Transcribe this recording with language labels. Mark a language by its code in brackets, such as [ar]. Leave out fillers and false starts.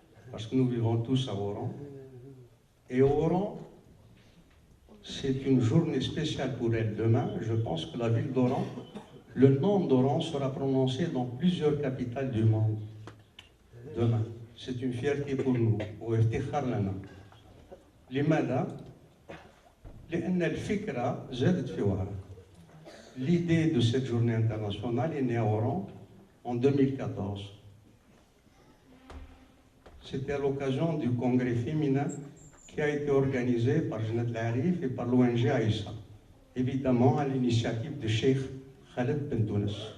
[fr] Parce que nous vivons tous à Oran. Et Oran, c'est une journée spéciale pour elle. Demain, je pense que la ville d'Oran, le nom d'Oran sera prononcé dans plusieurs capitales du monde. Demain, c'est une fierté pour nous. [ar] وافتخار لنا. لماذا؟ لأن الفكرة زادت في وهران. [fr] L'idée de cette journée internationale est née à Oran en 2014. C'était à l'occasion du congrès féminin qui a été organisé par Jnat Al-Arif et par l'ONG Aïssa, évidemment à l'initiative de Cheikh Khaled Ben Tounes.